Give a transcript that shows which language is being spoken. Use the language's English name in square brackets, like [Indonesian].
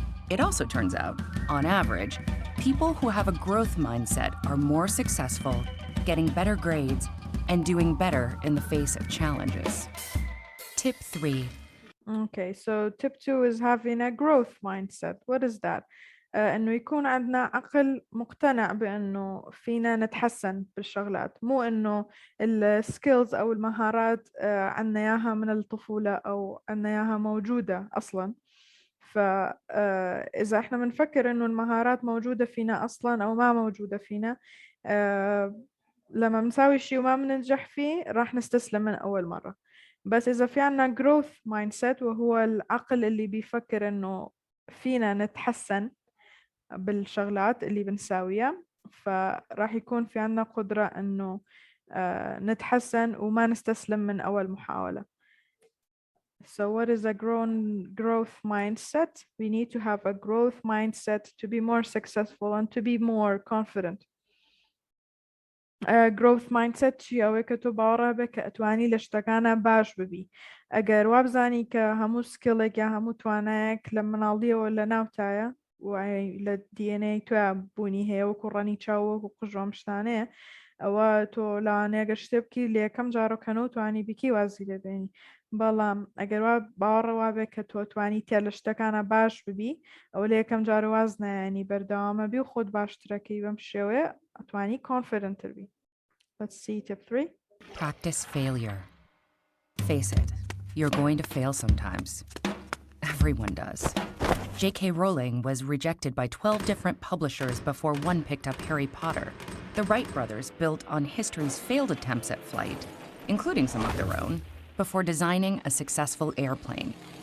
[English] It also turns out, on average, people who have a growth mindset are more successful, getting better grades, and doing better in the face of challenges. Tip 3. Okay, so tip 2 is having a growth mindset. What is that? [Arabic] إنه يكون عندنا عقل مقتنع بأنه فينا نتحسن بالشغلات مو إنه السكيلز أو المهارات عنا إياها من الطفولة أو عنا إياها موجودة أصلا. فإذا إحنا بنفكر إنه المهارات موجودة فينا أصلا أو ما موجودة فينا لما بنساوي شيء وما بننجح فيه راح نستسلم من أول مرة. بس إذا في عنا growth mindset وهو العقل اللي بيفكر إنه فينا نتحسن بالشغلات اللي بنساويها فراح يكون في عنا قدرة إنه نتحسن وما نستسلم من أول محاولة. [English] So what is a growth mindset? We need to have a growth mindset to be more successful and to be more confident. [Central Kurdish] growth mindset چیە ئەوەی کە تۆ باوەڕە بێ کە ئەتوانی لە شتەکانە باش ببی ئەگەر وابزانی کە هەموو سکیڵێک یا هەموو توانایەک لە مناڵیەوە لە ناوتایە لە DNA توە بوونی هەیە وەکو ڕەنی چاو وەکو قژۆم شتانەیە ئەوە تۆ لەوانەیە گەر شتێ بکەی لە یەکەم جارۆکەنە و توانی بیکی وازی لێبێنی بەڵام ئەگەر وا باوەڕەوا بێت کە تۆ توانی تێ لە شتەکانە باش ببی ئەو لە یەکەم جار واز نایانی بەردەوامە بی و خۆت باشترەکەی بەم شێوەیە ئەتوانی confident بی. [English] Let's see tip 3. Practice failure. Face it, you're going to fail sometimes. Everyone does. J.K. Rowling was rejected by 12 different publishers before one picked up Harry Potter. The Wright brothers built on history's failed attempts at flight, including some of their own, before designing a successful airplane.